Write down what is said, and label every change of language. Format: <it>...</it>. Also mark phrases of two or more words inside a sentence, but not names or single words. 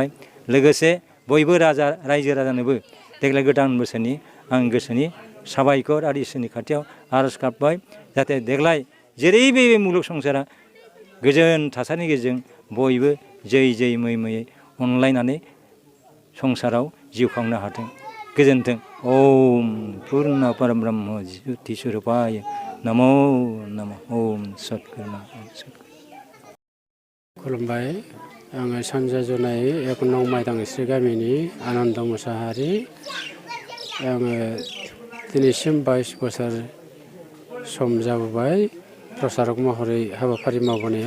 <brx>लोगोसे बयबो रायजो राजानोबो देग्लाय गोदान बोसोरनि आं गोसोनि साबायखर आरो इसोरनि खाथियाव आरज गाबबाय, जाहाथे देग्लाय जेरैबो बे मुलुग संसारा गोजोन थासारिनि गेजेरजों बयबो जै जै मै मैयै अनलायनानै संसाराव जिउ खांनो हाथों। गोजोन्थों।</brx> <sa>ओम पुर्ण परब्रह्म ज्योति स्वरूपाय नमो नमः। ओम सतगुरु।</sa> <brx>खुलुमबाय। आङो सानजा जनाय 1 नं माइदांस्रि गामिनि आनन्द मुसाहारि। आङो दिनैसिम 22 बोसोर सम जाबोबाय प्रसारक महरै हाबाफारि मावबोनाया।</brx>